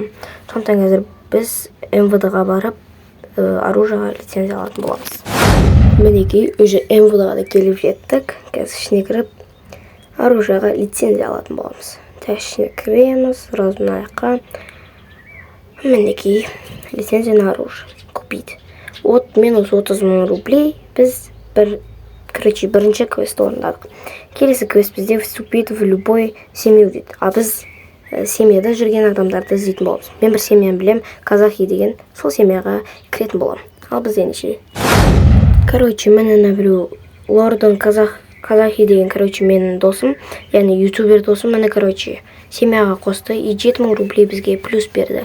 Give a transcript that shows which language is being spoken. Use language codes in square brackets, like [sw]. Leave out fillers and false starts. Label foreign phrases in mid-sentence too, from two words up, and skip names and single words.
[kk] Сондықтан қазір біз МВД-ға барып, оружиеға лицензия алатын боламыз. Мінекей, уже МВД-ға да келіп жеттік. Қазір ішіне кіріп, оружиеға лицензия алатын боламыз. Ішіне кіреміз, сразу мына жаққа. Мінекей, [ru] лицензия на оружие купить. От минус [kk] 30 мың рублей біз бірінші квест орындадық. Келесі квест бізде [ru] вступить в любой семью [kk] дейді. А біз семьяда жүрген адамдарды іздейтін боламыз. Мен бір семьяны білем, казахи деген, сол семьяға кіретін болам. Ал біз ендеше. Короче, мен біреу лордың казахи деген, менің досым, яғни ютубер досым, короче, семьяға қосты и 7 мың рублей бізге плюс берді.